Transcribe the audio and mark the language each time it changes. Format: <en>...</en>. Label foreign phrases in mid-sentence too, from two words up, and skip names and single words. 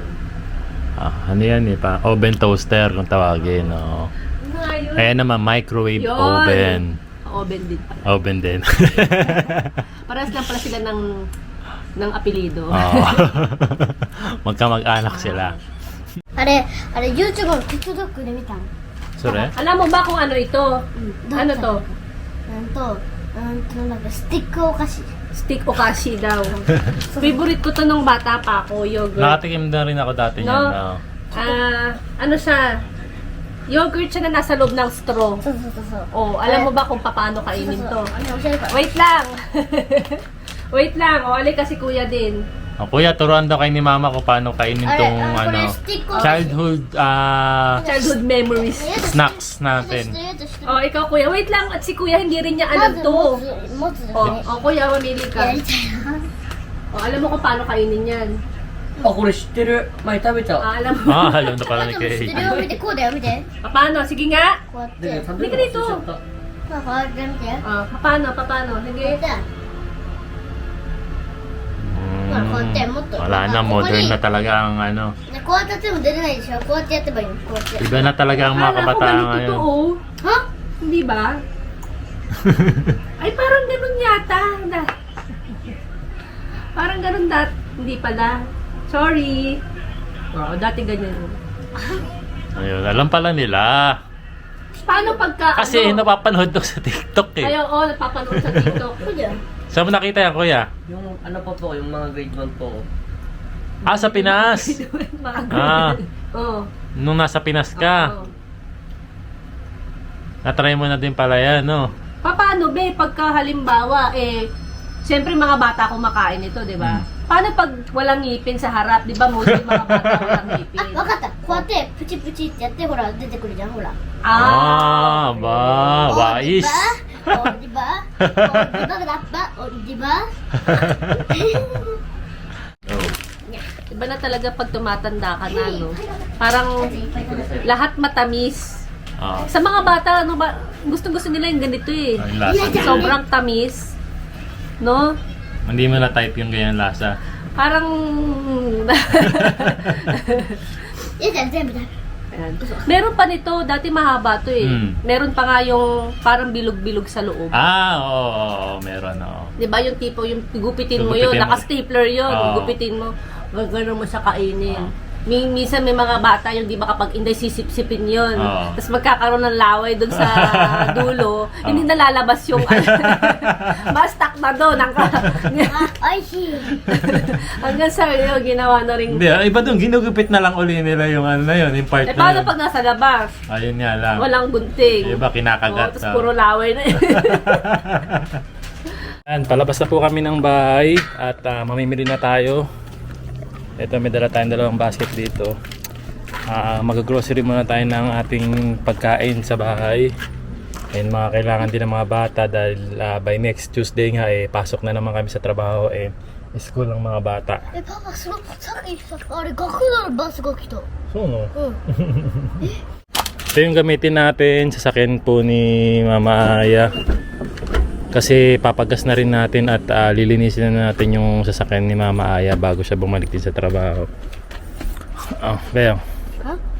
<tl>Ano yan eh,</tl> <en>oven toaster</en> <tl>kung tawagin. No? Ano nga yun? Ayan naman, microwave Yun. oven. Oven din pala. Oven din. Parehas lang pala sila ng apelido. Oo. Magkamag-anak sila.</tl> <ja>あれ YouTube の TikTok で見たの</ja> <tl>Sure? Alam mo ba kung ano ito? Ano to?</tl> <ja>なんかスティックお菓子</ja> <tl>Stick okashi daw. Favorite ko to nung bata pa ako, yogurt. Nakatikim na rin ako dati niyan. No? No? Ano siya? Yogurt siya na nasa loob ng straw.</tl> <ja>そうそうそうそう</ja> <tl>Oh, alam mo ba kung paano kainin to?</tl> <ja>あれ教えるから</ja> <tl>Wait lang. Wait lang. O, alay kasi kuya din. Oh, kuya, turuan daw kay ni mama ko paano kainin tong ano, childhood</tl> <en>Childhood memories.</en> <tl>snacks natin. Oh, ikaw kuya. Wait lang. At si kuya hindi rin niya alam to.</tl> <ja>持つ</ja> <tl>Oh, kuya, mamili</tl> <ja>や</ja> <tl>ka.</tl> <ja>りたいな</ja> <tl>Oh, alam mo kung paano kainin yan.</tl> <ja>あ、これ知ってる。前食べた。</ja> <tl>Alam mo. Alam na pala ni</tl> <ja>知って</ja> <tl>Kay.</tl> <ja>るよ見てこうだよ見て</ja> <tl>Paano? Sige nga.</tl> <ja>こうやっでて食べるの忘れちゃった。まあこうやって見て</ja> <tl>Oh, paano?</tl> <ja>こう</ja> <tl>Sige.</tl> <ja>やってまあこうやってもっと</ja> <tl>Wala na,</tl> <ja>ここに</ja> <tl>modern na talaga ang ano.</tl> <ja>ねこうやってやっても出れないでしょこうやってやってばいいのこうやって</ja> <tl>Iba na talaga ang mga Akala ko kabataan ganito ngayon. to, oh.</tl> <ja>は</ja> <tl>Hindi ba? Ay, parang ganun yata. Parang ganun Hindi pala. Sorry. Oh, dati ganyan. Ayun, alam pala nila. Paano pagka, Kasi ano? napapanood to sa TikTok eh. Ay, oo, napapanood sa TikTok.</tl> <ja>そうだよ</ja> <tl>Saan mo nakita yan, kuya? Yung ano pa po, yung mga grade 1 po. Sa Pinas. Ah, Oo. nung nasa Pinas ka. Oo. Natry mo na din pala yan, no? Paano, be, pagka halimbawa, siyempre mga bata kumakain ito, di ba? Paano pag walang ngipin sa harap? Di ba, mostly mga bata walang</tl> <ja>あ</ja> <tl>ngipin?</tl> <ja>わかったこうやってプチプチってやってほら出てくるじゃんほら</ja> <tl>Ah, ba, wais. Oh, di ba? Oh, di ba? Dapat? Oh, di ba? Iba na talaga pag tumatanda ka na, no? Parang lahat matamis. Ah, Sa mga bata, ano ba, gustong-gusto nila yung ganito eh. ang lasa. Sobrang tamis. No? Hindi mo na type yung ganyan lasa. Parang...</tl> <ja>いいじゃん全部だ</ja> <tl>Ayan. Meron pa nito, dati mahaba to eh. Meron pa nga yung parang bilog-bilog sa loob. Oo, meron, oo. 'Di ba yung tipo yung gupitin mo yun, Gugupitin mo. naka-stapler yun, Oo. gupitin mo, gagano mo sa kainin. Minsan may mga bata yung di ba kapag hindi sisip-sipin yun. Oo. Tapos magkakaroon ng laway dun sa dulo, hindi nalalabas yung bastak na doon.</tl> <ja>あ、おいしい</ja> <tl>Hanggang sa yun, ginawa na rin. Hindi, iba doon, ginugupit na lang uli nila yung ano na yun, yung part Eh na paano yun. pag nasa labas? Ayun nga lang. Walang gunting. Iba kinakagat. Tapos puro laway na yun. Yan, palabas na po kami ng bahay at mamimili na tayo. Ito, may dala tayong dalawang basket dito. Mag-grocery muna tayo ng ating pagkain sa bahay. And mga kailangan din ng mga bata dahil</tl> <en>by next Tuesday</en> <tl>nga pasok na naman kami sa trabaho and school ng mga bata.</tl> <ja>え、パパ、すごくさっきあれ、学童のバスが来た。</ja> <tl>So, no?</tl> <ja>うん。</ja> <tl>Ito yung gamitin natin sa sakin po ni Mama Aya. Kasi papagas na rin natin at lilinisin na natin yung sasakyan ni Mama Aya bago siya bumalik din sa trabaho. Oh, Beo. Ha?</tl>